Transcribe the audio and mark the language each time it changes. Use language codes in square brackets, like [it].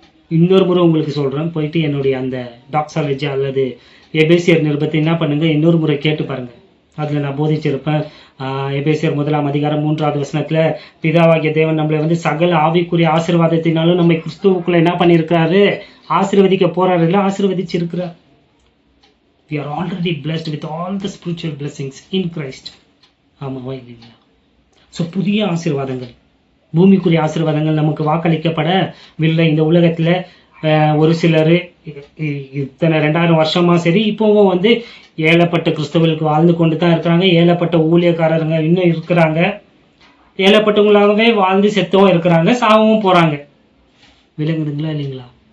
[ta] இன்னொரு முறை உங்களுக்கு சொல்றேன். போயிட்டு என்னுடைய அந்த டாக்ஸாலஜி அல்லது எபேசியர் நிருபத்தை என்ன பண்ணுங்க, இன்னொரு முறை கேட்டு பாருங்க. அதுல நான் போதிச்சிருப்பேன். எபேசியர் 1ஆம் அதிகாரம் 3வது வசனத்துல பிதாவாகிய தேவன் நம்மளை வந்து சகல ஆவிக்குரிய ஆசீர்வாதத்தினாலும் நம்ம கிறிஸ்துவுக்குள்ள என்ன பண்ணிருக்காரு? ஆசீர்வதிக்க போறாரு, இல்ல ஆசீர்வதிச்சிருக்கிறார். [en] We are already blessed with all the spiritual blessings in Christ. [ta] ஆமாவா இல்லைங்களா? ஸோ புதிய ஆசீர்வாதங்கள், பூமிக்குரிய ஆசீர்வாதங்கள் நமக்கு வாக்களிக்கப்படவில்லை. இந்த உலகத்துல ஒரு சிலர் இத்தனை 2000 வருஷமா சரி, இப்பவும் வந்து ஏழப்பட்ட கிறிஸ்தவர்களுக்கு வாழ்ந்து கொண்டு தான் இருக்கிறாங்க. ஏழப்பட்ட ஊழியக்காரருங்க இன்னும் இருக்கிறாங்க. ஏழப்பட்டவங்களாகவே வாழ்ந்து செத்தவும் இருக்கிறாங்க, சாகவும் போறாங்க. விளங்குதுங்களா இல்லைங்களா?